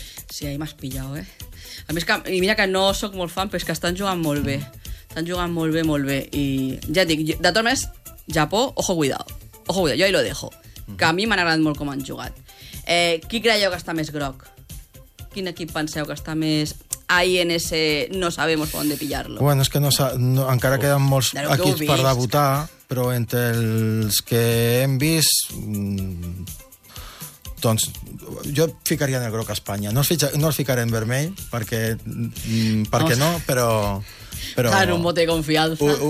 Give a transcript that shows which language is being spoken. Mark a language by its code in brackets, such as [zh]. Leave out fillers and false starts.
[ca] Sí, ahir m'has pillat, eh? A més, que, i mira que no sóc molt fan, però és que estan jugant molt bé. Estan jugant molt bé, molt bé. I ja et dic, de totes maneres, Japó, ojo cuidado. Ojo cuidado, jo [es] ahí lo dejo. [ca] Que a mi m'han agradat molt com han jugat. Qui creieu que està més groc? Quin equip penseu que està més... [es] Ahí en ese no sabemos por dónde pillarlo. [ca] Bueno, [es] es que no, [ca] encara queden molts equips per debutar, però entre els que hem vist... doncs jo ficaria en el groc a Espanya. No el ficaré en vermell, perquè no, però [es] claro, un mote de confiança.